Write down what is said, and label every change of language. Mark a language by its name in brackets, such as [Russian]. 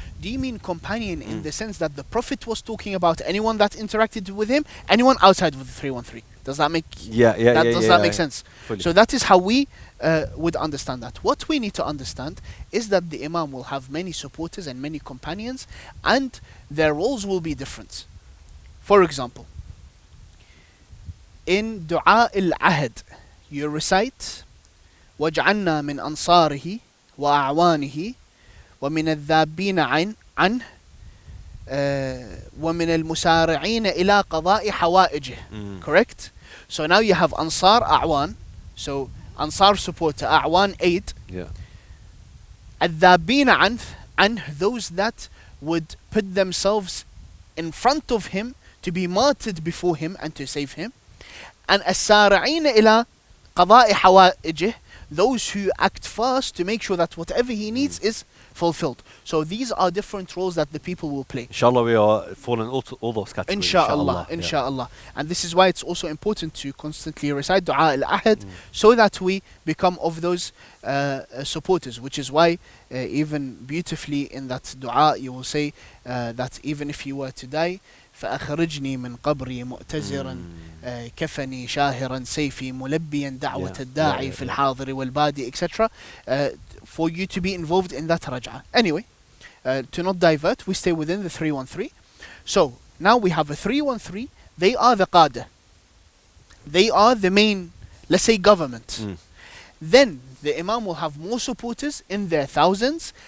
[English] Do you mean companion in the sense that the Prophet was talking about anyone that interacted with him, anyone outside of the 313? Does that make that make sense? Fully. So that is how we would understand that. What we need to understand is that the Imam will have many supporters and many companions, and their roles will be different. For example, in Dua al-Ahd, you recite [Arabic] وَاجْعَلْنَا مِنْ أَنصَارِهِ وَأَعْوَانِهِ وَمِنَ الذَّابِينَ عَنْهِ وَمِنَ الْمُسَارِعِينَ إِلَىٰ قَضَاءِ حَوَائِجِهِ. [English] Correct? So now you have Ansar, A'wan. So Ansar supporter, A'wan 8. [Arabic] الذَّابِينَ عَنْهِ, [English] those that would put themselves in front of him to be martyred before him and to save him. And [Arabic] السارعين إلى قضاء حوائجه, [English] those who act fast to make sure that whatever he needs is fulfilled. So these are different roles that the people will play. Inshallah, we are falling all those categories. Inshallah. And this is why it's also important to constantly recite Dua al-Ahd so that we become of those supporters, which is why even beautifully in that dua you will say that even if you were to die, [Arabic] فأخرجني من قبري مؤتزرا كفني شاهرا سيفي ملبيا دعوة الداعي في الحاضر والبادي etc. [English] For you to be involved in that raj'ah. Anyway, to not divert, we stay within the 313. So now we have a 313. They are the qada. They are the main, let's say, government. Then the imam will have more supporters in their thousands.